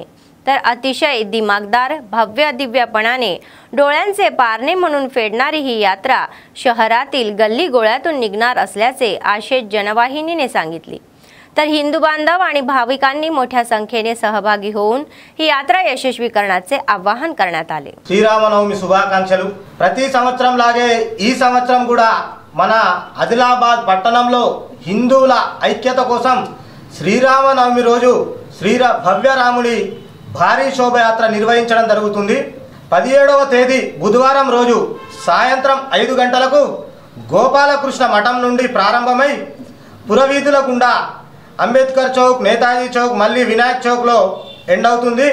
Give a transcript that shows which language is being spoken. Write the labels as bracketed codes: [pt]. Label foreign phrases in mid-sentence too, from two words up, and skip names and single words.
[mr] तर अतिशय दिमागदार भव्य दिव्यपणाने डोळ्यांचे पारणे म्हणून फेडणारी ही यात्रा शहरातील गल्ली गोळ्यातून निघणार असल्याचे आशेष जनवाहिनीने सांगितले. तर हिंदू बांधव आणि भाविकांनी मोठ्या संख्येने सहभागी होऊन ही यात्रा यशस्वी करण्याचे आवाहन करण्यात आले. [te] శ్రీరామనవమి శుభాకాంక్షలు. ప్రతి సంవత్సరం లాగే ఈ సంవత్సరం కూడా మన ఆదిలాబాద్ పట్టణంలో హిందువుల ఐక్యత కోసం శ్రీరామనవమి రోజు భవ్య రాముడి భారీ శోభయాత్ర నిర్వహించడం జరుగుతుంది. 17వ తేదీ బుధవారం రోజు సాయంత్రం 5 గంటలకు గోపాలకృష్ణ మఠం నుండి ప్రారంభమై పురవీధుల గుండా అంబేద్కర్ చౌక్, నేతాజీ చౌక్, మళ్ళీ వినాయక్ చౌక్లో ఎండ్ అవుతుంది.